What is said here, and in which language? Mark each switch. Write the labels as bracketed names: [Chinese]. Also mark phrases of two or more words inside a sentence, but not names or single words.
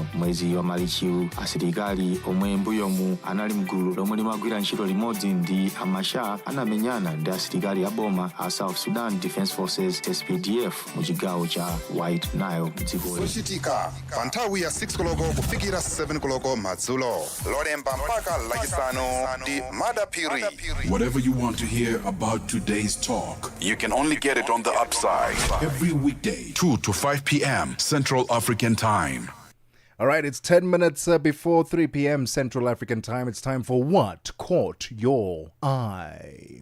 [Nyanja] Mwezi wa Marichiwu asilikali omwe mbuyomu anali mgulu lomwe limagwira ntchito limodzi ndi Machar anamenyana ndi asilikali a boma a South Sudan Defense Forces SPDF mu chigawo cha White Nile dziko zoshitika pa nthawi ya 6 koloko kufikira 7 koloko madzulo lolemba mpaka lachisanu ndi madapiri. [English] Whatever you want to hear about today's talk, you can only get it on the Upside. Every weekday, 2 to 5 p.m. Central African Time. All right, it's 10 minutes before 3 p.m. Central African Time. It's time for What Caught Your Eye.